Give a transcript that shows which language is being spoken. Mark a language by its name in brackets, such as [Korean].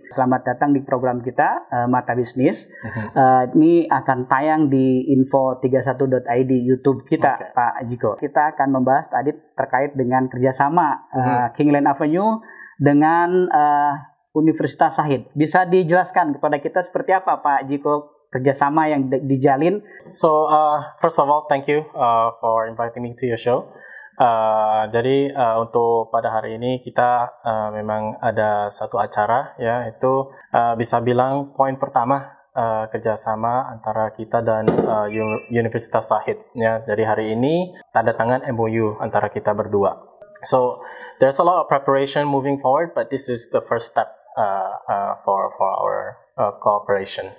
[Indonesian] Selamat datang di program kita Mata Bisnis. Ini akan tayang di info31.id YouTube kita, Pak Jiko. Kita akan membahas tadi terkait dengan kerjasama Kingland Avenue dengan Universitas Shahid. Bisa dijelaskan kepada kita seperti apa Pak Jiko kerjasama yang dijalin? [English] So first of all, thank you for inviting me to your show. [Indonesian] Jadi untuk pada hari ini kita memang ada satu acara, ya, itu bisa bilang poin pertama kerjasama antara kita dan Universitas Shahid. Ya, dari hari ini tanda tangan MOU antara kita berdua. [English] So there's a lot of preparation moving forward, but this is the first step for our cooperation.